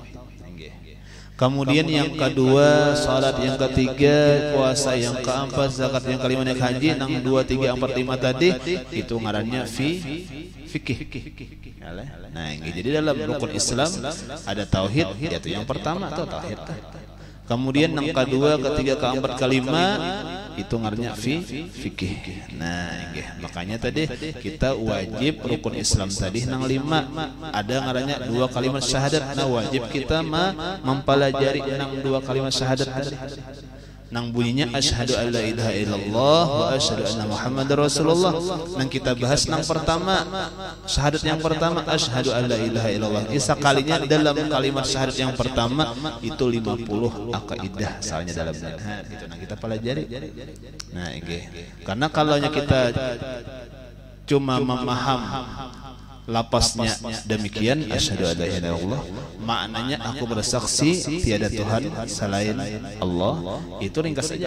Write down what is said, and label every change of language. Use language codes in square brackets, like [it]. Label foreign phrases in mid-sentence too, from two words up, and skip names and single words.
[id] Kemudian yang kedua salat, yang ketiga puasa, yang keempat zakat, yang kelima naik haji. [bjn] Nang 2, 3, 4, 5 tadi itu ngarannya fikih. [id] Nah, jadi dalam rukun Islam ada tauhid, yaitu yang pertama atau tauhid. Kemudian yang kedua, ketiga, keempat, kelima itu ngarannya fikih. Nah, makanya tadi kita wajib rukun Islam tadi nang 5 ada ngarannya 2 kalimat syahadat. Nah, wajib kita mempelajari nang 2 kalimat syahadat tadi. [bjn] Nang bunyinya [ar] أشهد أن لا إله إلا الله وأشهد أن محمدا رسول الله. [id] Nang kita bahas nang pertama syahadat yang pertama [ar] أشهد أن لا إله إلا الله. [id] Sekalinya dalam kalimat syahadat yang pertama itu 50 akaidah soalnya dalam manhaj gitu. Nah, kita pelajari. Nah, karena kalau kita cuma memaham lapasnya demikian [ar] أشهد أن لا إله إلا الله, [id] maknanya aku bersaksi tiada Tuhan selain Allah, itu ringkas saja.